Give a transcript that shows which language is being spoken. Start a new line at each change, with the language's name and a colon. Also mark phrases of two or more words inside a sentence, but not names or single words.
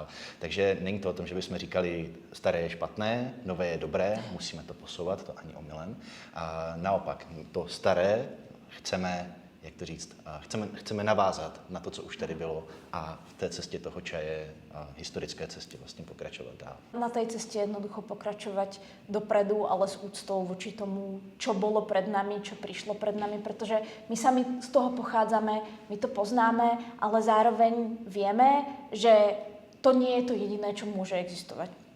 Czech: Takže není to o tom, že bychom říkali, staré je špatné, nové je dobré, musíme to posouvat, to ani omylem. A naopak, to staré chceme, jak to říct, chceme navázat na to, co už tady bylo a v té cestě toho čaje, historické cestě vlastně pokračovat dál.
Slovak: Na tej ceste jednoducho pokračovať dopredu, ale s úctou voči tomu, čo bolo pred nami, čo prišlo pred nami, pretože my sami z toho pochádzame, my to poznáme, ale zároveň vieme, že to nie je to jediné, čo môže existovať.